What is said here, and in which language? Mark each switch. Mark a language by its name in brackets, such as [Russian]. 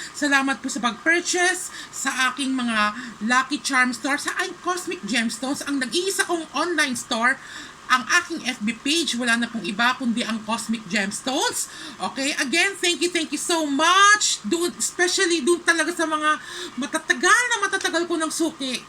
[Filipino] Salamat po sa pag-purchase sa aking mga Lucky Charm store, sa Cosmic Gemstones, ang nag-iisa kong online store. Ang aking FB page, wala na pong iba kundi ang Cosmic Gemstones. [English] Okay, again, thank you so much. [Filipino] Especially doon talaga sa mga matatagal ko ng suki.